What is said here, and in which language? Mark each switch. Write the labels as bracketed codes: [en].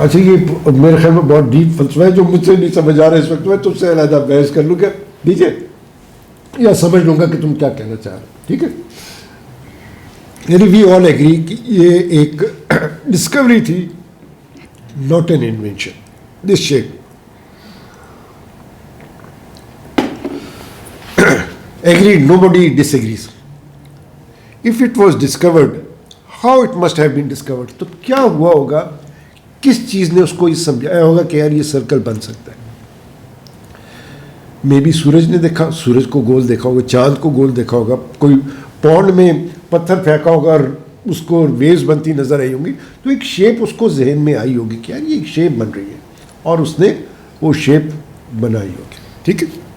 [hi] अच्छा, ये मेरे ख्याल में बहुत डीप फलसफा है जो मुझसे नहीं समझ आ रहा है इस वक्त. मैं तुमसे अलहदा बहस कर लूँ क्या, ठीक है, या समझ लूँगा कि तुम क्या कहना चाह रहे हो, ठीक है. यानी [en] we all agree [hi] कि ये एक डिस्कवरी थी, [en] Not an invention. This shape agreed, nobody disagrees. If it was discovered, how it must have been discovered. [hi] तो क्या हुआ होगा, किस चीज़ ने उसको ये समझाया होगा कि यार ये सर्कल बन सकता है. मे बी सूरज ने देखा, सूरज को गोल देखा होगा, चांद को गोल देखा होगा, कोई पौंड में पत्थर फेंका होगा और उसको वेव्स बनती नज़र आई होंगी, तो एक शेप उसको जहन में आई होगी कि यार ये एक शेप बन रही है, और उसने वो शेप बनाई होगी, ठीक है.